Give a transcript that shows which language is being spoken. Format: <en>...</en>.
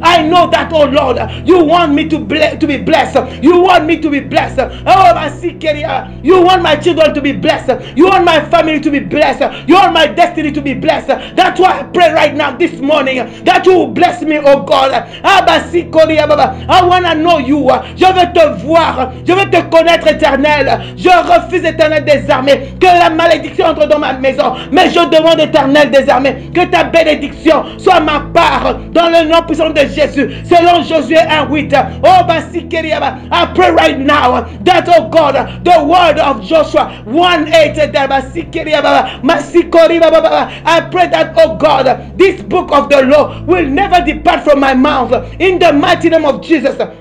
<en>I know that, oh Lord, you want me to be blessed. You want me to be blessed. Oh, you want my children to be blessed. You want my family to be blessed. You want my destiny to be blessed. That's why I pray right now this morning that you will bless me, oh God. I want to know you.</en> <fr>Je veux te voir. Je veux te connaître, Éternel. Je refuse, Éternel des armées, que la malédiction entre dans ma maison. Mais je demande, Éternel des armées, que ta bénédiction soit ma part dans le nom puissant de Jésus. Selon Josué 1:8.</fr> <en>Oh, I pray right now that, oh God, the word of Joshua 1:8. I pray that, oh God, this book of the law will never depart from my mouth, in the mighty name of Jesus.</en>